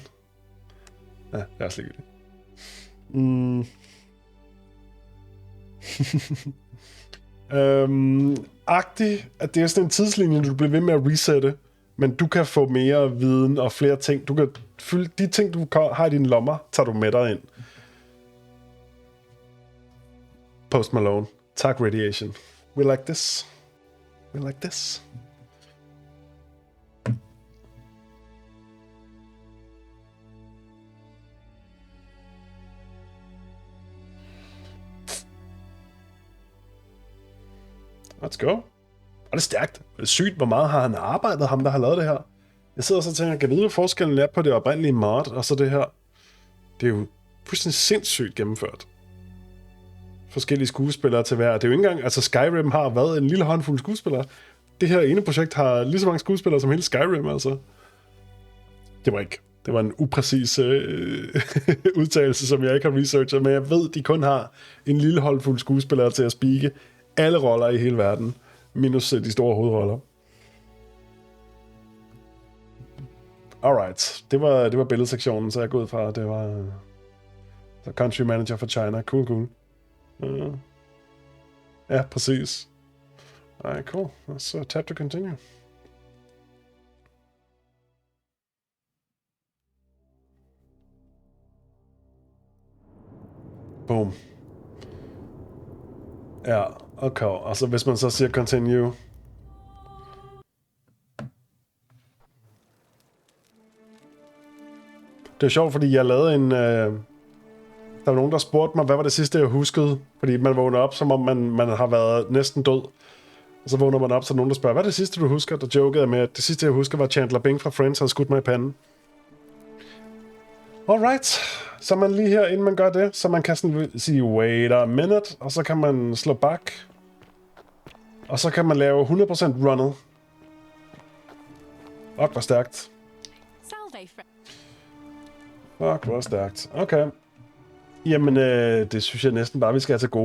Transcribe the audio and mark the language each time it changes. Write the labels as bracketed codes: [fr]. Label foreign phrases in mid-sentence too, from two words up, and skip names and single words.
[da] Ja, det er også ligegyldigt. Agtigt, at det er sådan en tidslinje, du bliver ved med at resette, men du kan få mere viden og flere ting. Du kan fylde de ting, du har i dine lommer, tager du med dig ind. Post Malone. Tak, [en] Radiation. We like this. We like this. Let's go. [da] Og det er stærkt. Det er sygt, hvor meget har han arbejdet, ham der har lavet det her. Jeg sidder så og tænker, kan vide, hvad forskellen er på det oprindelige mod, og så det her. Det er jo fuldstændig sindssygt gennemført. Forskellige skuespillere til hver. Det er jo ikke engang, altså Skyrim har været en lille håndfuld skuespillere. Det her ene projekt har lige så mange skuespillere som hele Skyrim, altså. Det var en upræcis udtalelse, som jeg ikke har researchet, men jeg ved, de kun har en lille håndfuld skuespillere til at speake alle roller i hele verden, minus de store hovedroller. Alright, det var billedsektionen, så jeg går ud fra, at det var [en] the country manager for China. [da] Cool. Ja, præcis. [en] Alright, cool. Let's tap to continue. Boom. [da] Ja, okay. Altså hvis man så siger continue. Det er sjovt, fordi jeg lavede en... der var nogen, der spurgte mig, hvad var det sidste, jeg huskede? Fordi man vågner op, som om man har været næsten død. Og så vågner man op, så nogen, der spørger, hvad er det sidste, du husker? Der jokede jeg med, at det sidste, jeg husker, var Chandler Bing fra Friends, han skudt mig i panden. Alright. Så man lige her, inden man gør det, så man kan sådan sige, [en] wait a minute, [da] og så kan man slå back. Og så kan man lave 100% runnet. Fuck, hvor stærkt. Fuck, hvor stærkt. Okay. Jamen, det synes jeg næsten bare, vi skal have til gode.